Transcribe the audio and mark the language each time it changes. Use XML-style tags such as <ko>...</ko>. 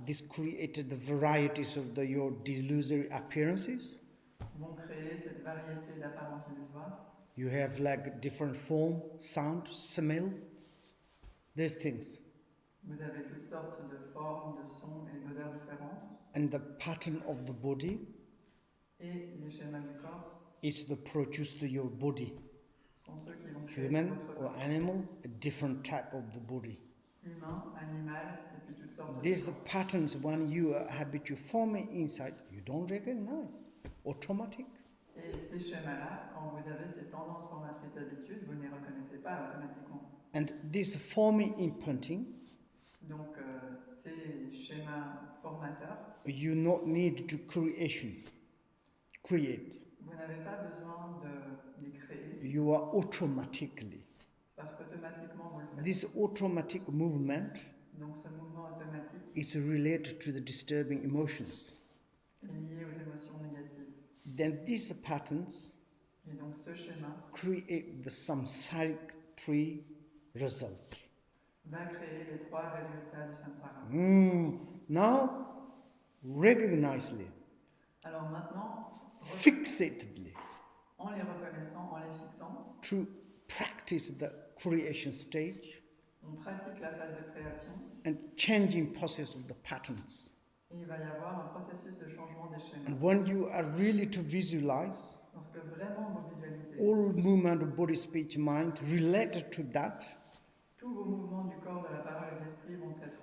<en>this created the varieties of your delusory appearances.</en> <fr>vont créer cette variété d'apparences illusoires.</fr> <en>You have like different form, sound, smell, these things.</en> <fr>Vous avez toutes sortes de formes, de sons et d'odeurs différentes.</fr> <en>And the pattern of the body</en> <fr>Et les schémas du corps</fr> <en>is the produce to your body.</en> <fr>sont ceux qui vont créer</fr> <en>Human</en> <fr>votre</fr> <en>or</en> <fr>corps.</fr> <en>animal, a different type of the body.</en> <fr>Humain, animal, et puis toutes sortes de</fr> <en>These</en> <fr>corps.</fr> <en>patterns, when you habitually forming inside, you don't recognize. Automatic.</en> <fr>Et ces schémas-là, quand vous avez ces tendances formatrices d'habitude, vous ne les reconnaissez pas automatiquement.</fr> <en>And this forming imprinting,</en> <fr>Donc, ces schémas formateurs,</fr> <en>you not need to create.</en> <fr>vous n'avez pas besoin de les créer</fr> <en>You are automatically.</en> <fr>parce qu'automatiquement vous le faites.</fr> <en>This automatic movement</en> <fr>Donc, ce mouvement automatique</fr> <en>is related to the disturbing emotions.</en> <fr>est lié aux émotions négatives.</fr> <en>Then these patterns</en> <fr>Et donc, ce schéma</fr> <en>create the samsaric tree result.</en> <fr>va créer les trois résultats du samsara.</fr> <en>Now, recognizely,</en> <fr>Alors maintenant,</fr> <en>fixatedly,</en> <fr>en les reconnaissant, en les fixant,</fr> <en>to practice the creation stage</en> <fr>on pratique la phase de création</fr> <en>and changing process of the patterns.</en> <fr>et il va y avoir un processus de changement des schémas.</fr> <en>And when you are really to visualize</en> <fr>Lorsque vraiment vous visualisez</fr> <en>all movement of body, speech, mind related to that,</en> <fr>tous vos mouvements du corps, de la parole et de l'esprit vont être</fr>